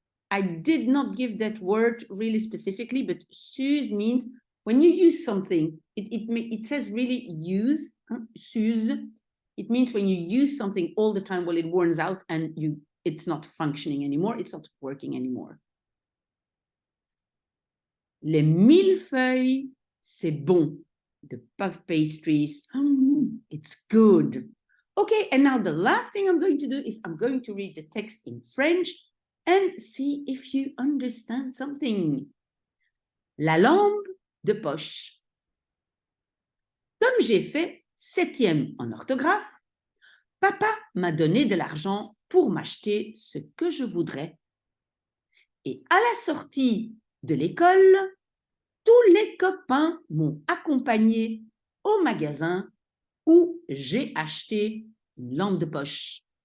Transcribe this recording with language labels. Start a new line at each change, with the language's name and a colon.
English: I did not give that word really specifically, but s'use means when you use something, it says really use, s'use. It means when you use something all the time, well, it wears out and it's not functioning anymore, it's not working anymore.
French: Les millefeuilles, c'est bon.
English: The puff pastries, it's good. Okay, and now the last thing I'm going to do is I'm going to read the text in French and see if you understand something.
French: La lampe de poche. Comme j'ai fait 7e en orthographe, papa m'a donné de l'argent pour m'acheter ce que je voudrais. Et à la sortie de l'école, tous les copains m'ont accompagné au magasin où j'ai acheté une lampe de poche.